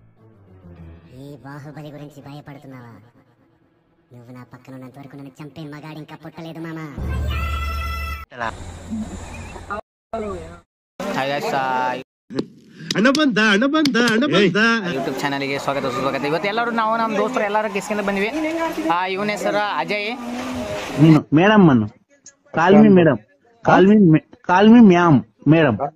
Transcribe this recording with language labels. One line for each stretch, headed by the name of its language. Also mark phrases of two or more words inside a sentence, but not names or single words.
Telugu: ఈ బాహుబలి గురించి భయపడుతున్నావా? నువ్వు నా పక్కన ఉన్నంత వరకు నన్ను చంపే మగాడి ఇంకా పుట్టలేదు మామా.
Kannada: ಯೂಟ್ಯೂಬ್ ಚಾನಲ್ಗೆ ಸ್ವಾಗತ ಸುಸ್ವಾಗತ. ಇವತ್ತು ಎಲ್ಲರೂ ನಾವು ನಮ್ಮ ದೋಸ್ತರು ಎಲ್ಲರೂ ಕಿಸ್ಕಿಂದ ಬಂದ್ವಿ. ಇವನ ಹೆಸರು ಅಜಯ್.
English: ಮೇಡಮ್ ಅನ್ನು call me madam, call me ma'am madam.